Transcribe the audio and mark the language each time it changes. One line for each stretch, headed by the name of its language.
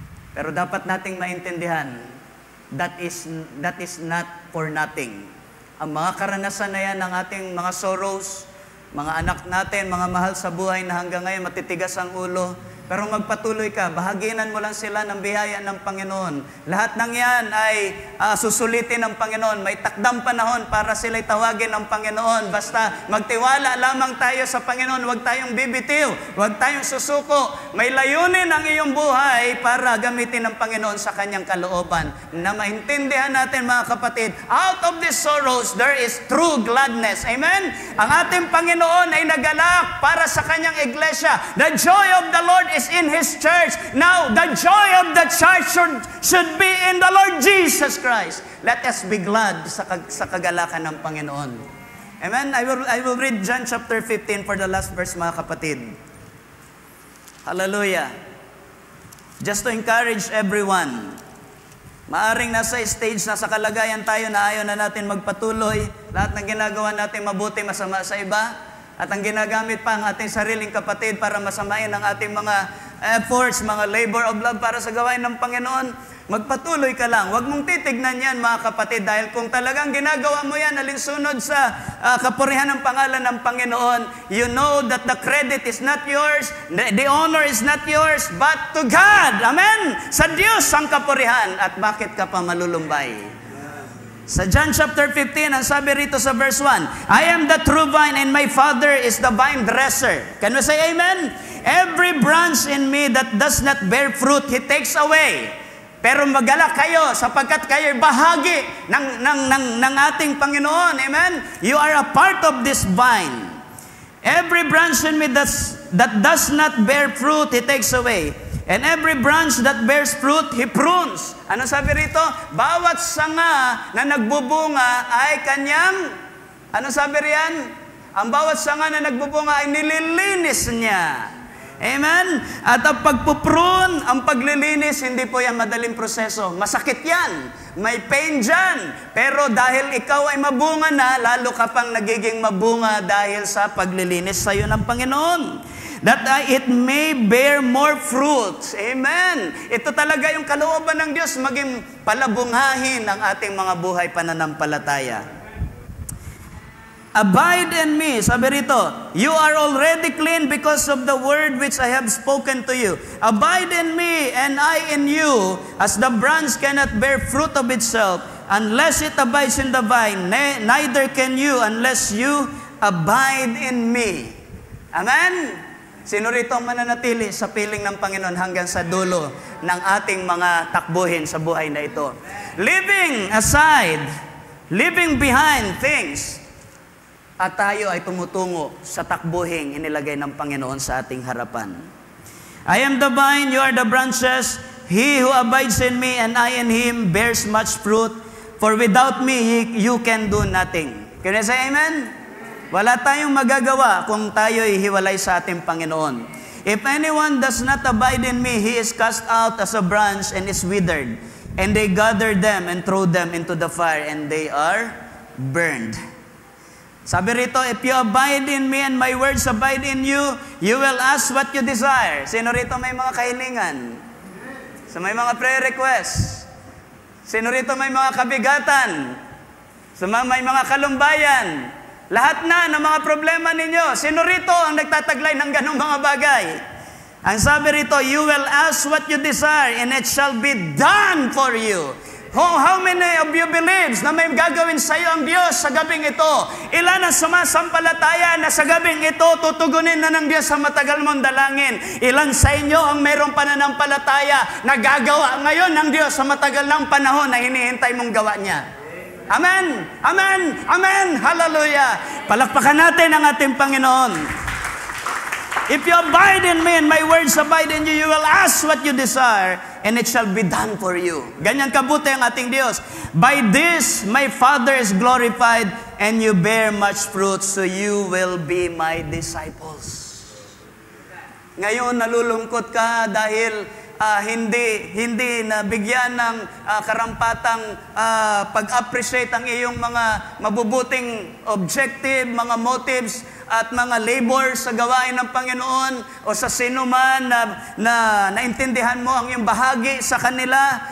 Filipino: Pero dapat nating maintindihan,
English: that is not for nothing.
Filipino: Ang mga karanasan na yan ng ating mga sorrows, mga anak natin, mga mahal sa buhay na hanggang ngayon matitigas ang ulo, Pero magpatuloy ka, bahaginan mo lang sila ng biyaya ng Panginoon. Lahat ng yan ay susulitin ng Panginoon. May takdang panahon para sila'y tawagin ng Panginoon. Basta magtiwala lamang tayo sa Panginoon. Huwag tayong bibitiw. Huwag tayong susuko. May layunin ang iyong buhay para gamitin ng Panginoon sa kanyang kalooban. Na maintindihan natin mga kapatid,
English: out of these sorrows, there is true gladness. Amen?
Filipino: Ang ating Panginoon ay nagalak para sa kanyang iglesia.
English: The joy of the Lord is in His church. Now, the joy of the church should be in the Lord Jesus Christ. Let us be glad
Filipino: sa kagalakan ng Panginoon.
English: Amen? I will read John chapter 15 for the last verse,
Filipino: mga kapatid.
English: Hallelujah. Just to encourage everyone.
Filipino: Maaring nasa stage, nasa kalagayan tayo na ayaw na natin magpatuloy. Lahat ng ginagawa natin mabuti, masama sa iba. At ang ginagamit pa ang ating sariling kapatid para masamain ang ating mga efforts, mga labor of love para sa gawain ng Panginoon. Magpatuloy ka lang. Huwag mong titignan yan, mga kapatid, dahil kung talagang ginagawa mo yan alinsunod sa kapurihan ng pangalan ng Panginoon,
English: you know that the credit is not yours, the honor is not yours, but to God.
Filipino: Amen? Sa Diyos ang kapurihan. At bakit ka pa malulumbay? Sa John chapter 15, ang sabi rito sa verse 1,
English: I am the true vine and my Father is the vine dresser. Can we say amen? Every branch in me that does not bear fruit, He takes away.
Filipino: Pero magalak kayo sapagkat kayo bahagi ng ating Panginoon.
English: Amen? You are a part of this vine. Every branch in me that does not bear fruit, He takes away. And every branch that bears fruit, He prunes.
Filipino: Ano sabi rito? Bawat sanga na nagbubunga ay kanyang, ano sabi riyan? Ang bawat sanga na nagbubunga ay nililinis niya. Amen? At ang pagpuprune, ang paglilinis, hindi po yan madaling proseso. Masakit yan. May pain dyan. Pero dahil ikaw ay mabunga na, lalo ka pang nagiging mabunga dahil sa paglilinis sa iyo ng Panginoon.
English: That it may bear more fruits. Amen.
Filipino: Ito talaga yung kalooban ng Diyos, maging palabunghahin ang ating mga buhay pananampalataya.
English: Abide in me.
Filipino: Sabi rito,
English: you are already clean because of the word which I have spoken to you. Abide in me and I in you, as the branch cannot bear fruit of itself unless it abides in the vine. Neither can you unless you abide in me. Amen?
Filipino: Sino rito ang mananatili sa piling ng Panginoon hanggang sa dulo ng ating mga takbuhin sa buhay na ito?
English: Living aside, living behind things,
Filipino: at tayo ay tumutungo sa takbuhin inilagay ng Panginoon sa ating harapan.
English: I am the vine, you are the branches. He who abides in me and I in him bears much fruit, for without me you can do nothing. Can you say amen?
Filipino: Wala tayong magagawa kung tayo'y hiwalay sa ating Panginoon.
English: If anyone does not abide in me, he is cast out as a branch and is withered. And they gather them and throw them into the fire, and they are burned.
Filipino: Sabi rito,
English: if you abide in me and my words abide in you, you will ask what you desire.
Filipino: Sino rito may mga kahilingan? So may mga prayer requests? Sino rito may mga kabigatan? So may mga kalumbayan? Lahat na ng mga problema ninyo. Sino rito ang nagtataglay ng ganong mga bagay? Ang sabi rito,
English: you will ask what you desire and it shall be done for you. How many of you believes
Filipino: na may gagawin sa iyo ang Diyos sa gabing ito? Ilan ang sumasampalataya na sa gabing ito tutugunin na ng Diyos sa matagal mong dalangin? Ilan sa inyo ang mayroong pananampalataya na gagawa ngayon ng Diyos sa matagal ng panahon na hinihintay mong gawa niya?
English: Amen! Amen! Amen! Hallelujah!
Filipino: Palakpakan natin ang ating Panginoon.
English: If you abide in me and my words abide in you, you will ask what you desire and it shall be done for you.
Filipino: Ganyan kabuti ang ating Diyos.
English: By this, my Father is glorified and you bear much fruit, so you will be my disciples.
Filipino: Ngayon, nalulungkot ka dahil hindi nabigyan ng karampatang pag-appreciate ang iyong mga mabubuting objective, mga motives. at mga labor sa gawain ng Panginoon o sa sino man na naintindihan mo ang iyong bahagi sa kanila.